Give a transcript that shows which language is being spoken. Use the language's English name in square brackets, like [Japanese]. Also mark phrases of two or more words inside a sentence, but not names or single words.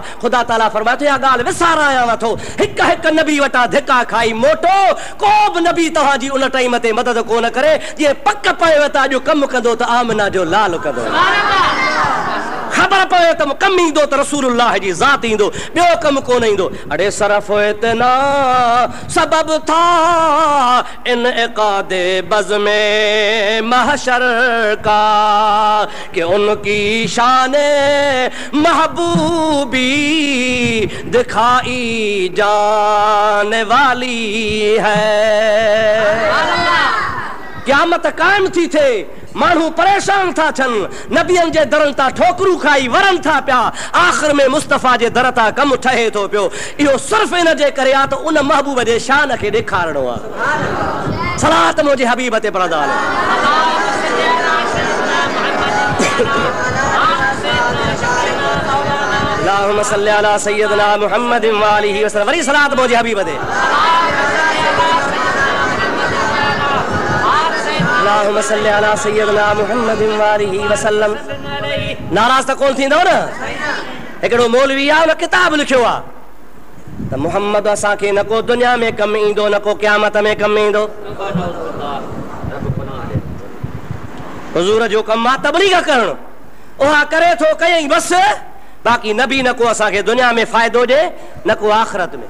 [Sindhi] ख़ुदा ताला फरमाए थो इहा ॻाल्हि विसारायां थो, हिकु हिकु नबी वटां धिका खाई मोटो, को बि नबी तव्हांजी उन टाइम ते मदद कोन करे, जीअं पक पए त अॼु कमु कंदो त आमिना जो लाल कंदो, ख़बर पए त कमु ईंदो त रसूलुल्लाह जी ज़ात ईंदो, ॿियो कमु कोन ईंदो। [Urdu] ارے صرف اتنا سبب تھا اس انعقادِ بزمِ محشر کا کہ ان کی شانِ محبوبی دکھائی جانے والی ہے. [Sindhi] क़यामत कायम थी थे, माण्हू परेशान था थियनि, नबियनि जे दरनि तां ठोकरूं खाई वरनि था पिया, आख़िर में मुस्तफ़ा जे दर तां कमु ठहे थो पियो। इहो सिर्फ़ु इन जे करे आहे त उन महबूब जे शान खे ॾेखारणो आहे। सलात मुंहिंजे हबीब ते पढ़ंदा [Arabic] اللهم صل على سيدنا محمد وآله وسلم. [Sindhi] वरी सलात मुंहिंजे हबीब ते [Arabic] اللهم صل على سيدنا محمد وآله وسلم. [Sindhi] नाराज़ त कोन थींदव न? हिकिड़ो मौलवी आहे, उन किताब लिखियो आहे, त मोहम्मद असांखे न को दुनिया में कमु ईंदो न को क़यामत में कमु ईंदो। हुज़ूर जो कमु आहे तबलीग करणु, उहा करे थो कयईं बसि, बाक़ी नबी न को असांखे दुनिया में फ़ाइदो ॾिए न को आख़िरत में।